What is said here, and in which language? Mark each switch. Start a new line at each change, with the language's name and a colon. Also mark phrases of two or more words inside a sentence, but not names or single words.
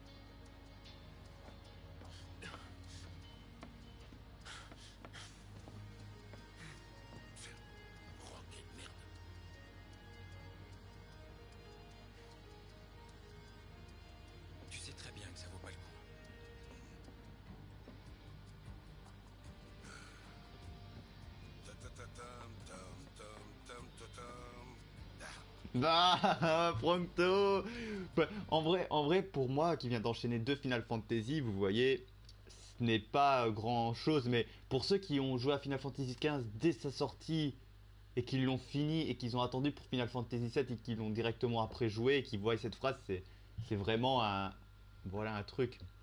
French: Rock et merde. Tu sais très bien que ça vaut pas le coup. Ta-ta-ta-tam, tam, tam, tam, ta-tam. Bah, Prompto. Bah, en vrai, pour moi, qui vient d'enchaîner 2 Final Fantasy, vous voyez, ce n'est pas grand chose, mais pour ceux qui ont joué à Final Fantasy XV dès sa sortie et qui l'ont fini et qu'ils ont attendu pour Final Fantasy VII et qui l'ont directement après joué et qui voient cette phrase, c'est vraiment un, voilà un truc.